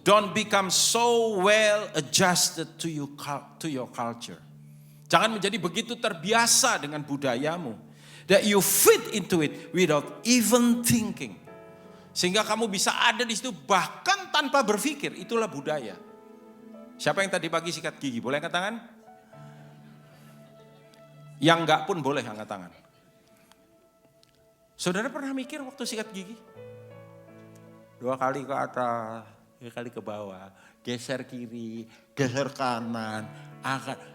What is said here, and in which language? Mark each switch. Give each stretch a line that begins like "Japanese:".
English: Don't become so well adjusted to your culture.
Indonesian: Jangan menjadi begitu terbiasa dengan budayamu.
English: That you fit into it without even thinking.
Indonesian: Sehingga kamu bisa ada di situ bahkan tanpa berpikir. Itulah budaya. Siapa yang tadi pagi sikat gigi? Boleh angkat tangan? Yang enggak pun boleh angkat tangan. Saudara pernah mikir waktu sikat gigi? 2 kali ke atas, 3 kali ke bawah, geser kiri, geser kanan, angkat.